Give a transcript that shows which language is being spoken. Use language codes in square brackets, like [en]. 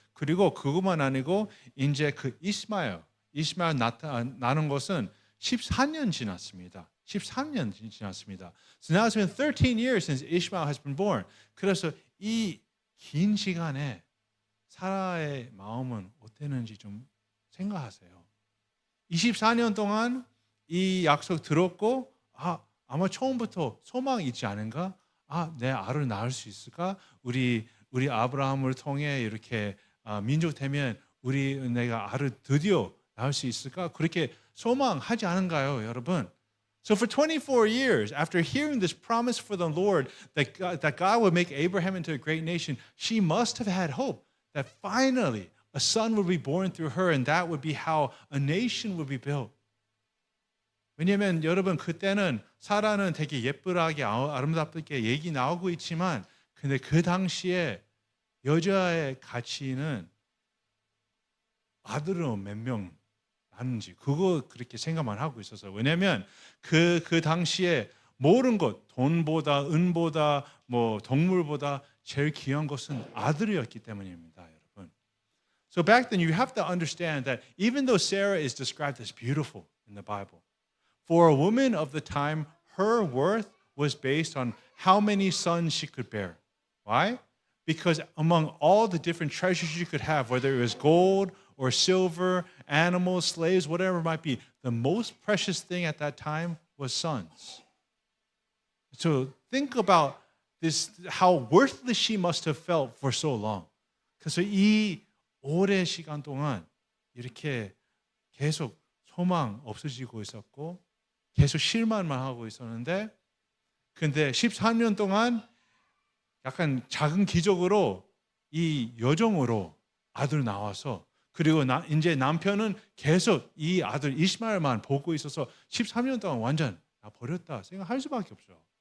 [ko] 그리고 그것만 아니고 이제 그 이스마엘 나는 것은 14년 지났습니다. 13년 지났습니다. [en] So now it's been 13 years since Ishmael has been born. [ko] 그래서 이 긴 시간에 사라의 마음은 어땠는지 좀 생각하세요. 24년 동안 이 약속 들었고 아마 처음부터 소망이 있지 않은가? 내 아를 낳을 수 있을까? 우리 우리 아브라함을 통해 이렇게 민족 되면 내가 알을 드디어 낳을 수 있을까? 그렇게 소망하지 않은가요, 여러분? [en] So for 24 years, after hearing this promise for the Lord that God would make Abraham into a great nation, she must have had hope that finally a son would be born through her, and that would be how a nation would be built. [ko] 왜냐하면 여러분 그때는 사라는 되게 예쁘게 아름답게 얘기 나오고 있지만, 근데 그 당시에 여자의 가치는 아들은 몇 명 낳는지 그거 그렇게 생각만 하고 있었어요. 왜냐하면 그 당시에 모든 것, 돈보다 은보다 뭐 동물보다 제일 귀한 것은 아들이었기 때문입니다, 여러분. [en] So back then you have to understand that even though Sarah is described as beautiful in the Bible, for a woman of the time, her worth was based on how many sons she could bear. Why? Because among all the different treasures she could have, whether it was gold or silver, animals, slaves, whatever it might be, the most precious thing at that time was sons. So think about this, how worthless she must have felt for so long. [ko] 그래서 이 오랜 시간 동안 이렇게 계속 소망 없어지고 있었고 계속 실망만 하고 있었는데, 근데 13년 동안 약간 작은 기적으로 이 여종으로 아들 나와서, 그리고 이제 남편은 계속 이 아들 이스마엘만 보고 있어서 13년 동안 완전 버렸다 생각할 수밖에 없죠.